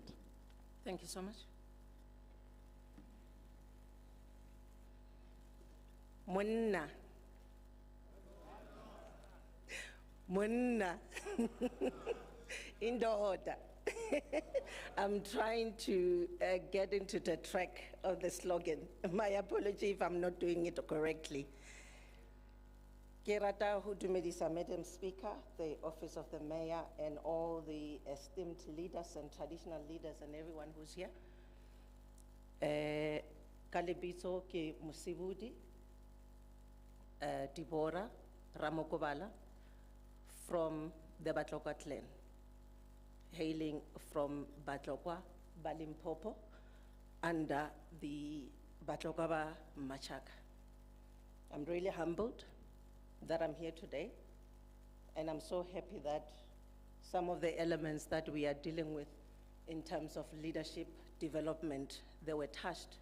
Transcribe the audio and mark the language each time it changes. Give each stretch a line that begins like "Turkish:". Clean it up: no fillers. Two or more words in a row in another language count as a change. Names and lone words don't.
English: Thank you so much. Monna. Indoda. I'm trying to get into the track of the slogan. My apology if I'm not doing it correctly.
Southern Sotho: Ke rata ho dumedisa
English: Madam Speaker, the Office of the Mayor, and all the esteemed leaders and traditional leaders and everyone who's here.
Southern Sotho: Ka lebitso ke Mosibudi,
English: Deborah Ramokobala from the Batlokwa clan, hailing from Batlokwa, Balimpopo, under the Batlokwa Machaka. I'm really humbled that I'm here today, and I'm so happy that some of the elements that we are dealing with in terms of leadership development, they were touched.